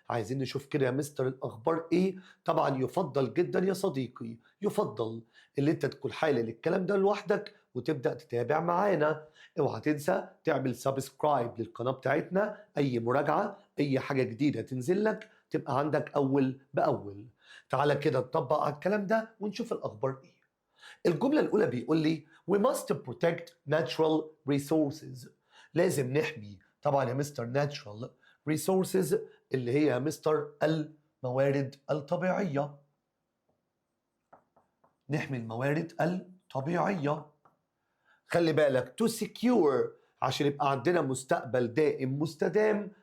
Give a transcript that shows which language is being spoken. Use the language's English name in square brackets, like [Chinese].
[Arabic] عايزين نشوف كده يا مستر الأخبار إيه. طبعا يفضل جدا يا صديقي، يفضل اللي انت تكون حالل الكلام ده لوحدك وتبدأ تتابع معانا. اوعى تنسى تعمل سبسكرايب للقناة بتاعتنا، أي مراجعة، أي حاجة جديدة تنزل لك تبقى عندك أول بأول. تعالى كده نطبق على الكلام ده ونشوف الأخبار إيه. الجملة الأولى بيقول لي [English] we must protect natural resources. [Arabic] لازم نحمي طبعا يا مستر natural resources اللي هي يا مستر الموارد الطبيعية. نحمي الموارد الطبيعية. خلي بالك to secure عشان يبقى عندنا مستقبل دائم مستدام.